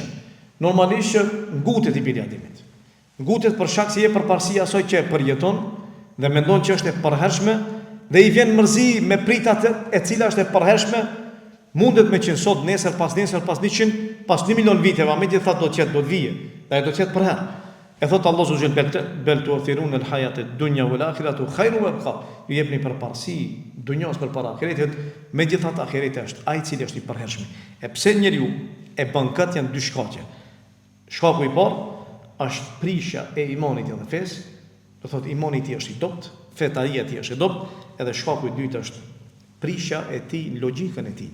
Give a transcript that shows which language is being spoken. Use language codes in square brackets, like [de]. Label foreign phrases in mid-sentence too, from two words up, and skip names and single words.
[sq] Normalisht që ngutet i biri Ademit. Ngutet për shkak se i jep përparësi asaj që e përjeton dhe mendon që është e përhershme dhe i vjen mërzi me pritat e cila është e përhershme, mundet me qenë sot, nesër, pas 100, pas 1 milion viteve, me që thatë do të vije, dhe do të jetë për herë. E thotë [ar] الله عز وجل، بل تؤثرون الحياة الدنيا والآخرة خير وأبقى. [sq] Ju jepni përparësi dunjos përpara ahiretit, megjithatë ahireti është ai i cili është i përhershëm. E pse njeriu e bën këtë janë dy shkaqe. Shkaku i parë është prishja e imanit dhe fesë, do thotë imani i tij është i dobët, fetaria e tij është e dobët, edhe shkaku i dytë është prishja e tij në logjikën e tij.